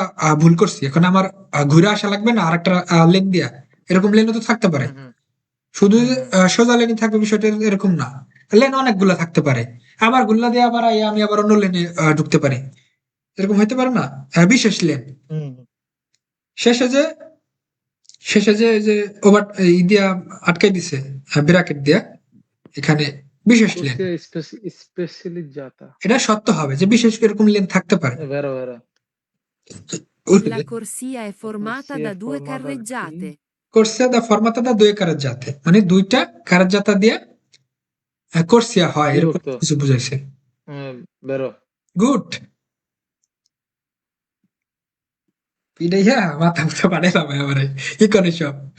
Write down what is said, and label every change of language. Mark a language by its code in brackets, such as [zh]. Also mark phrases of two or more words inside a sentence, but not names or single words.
[bn] ভুল করছি এখন আমার ঘুরে আসা লাগবে না আর একটা লেন দিয়া এরকম লেনও তো থাকতে পারে শুধু যে, সোজা লেনে থাকবে বিষয়টা এরকম না লেন অনেকগুলা থাকতে পারে আবার গুল্লা দিয়ে আবার আমি আবার অন্য লেনে ঢুকতে পারি এরকম হইতে পারে না বিশেষ লেন শেষে যে এই যে ওভার দিয়া আটকাই দিছে ব্র্যাকেট দিয়া এখানে বিশেষ লেন স্পেশালিজাতা এটা সত্য হবে যে বিশেষ এরকম লেন থাকতে পারে বেরো বেরো [it] La corsia è formata da due carreggiate. corsia da formata da [bn] দুই কারাজ্জাতে মানে দুইটা কারাজ্জাতা দিয়ে কোর্সিয়া হয় এরকম বিভক্ত। কিছু বুঝাইছে বেরো গুড পিড়াইয়া মাথা মুথা বাড়াইলাম এবারে কি করে সব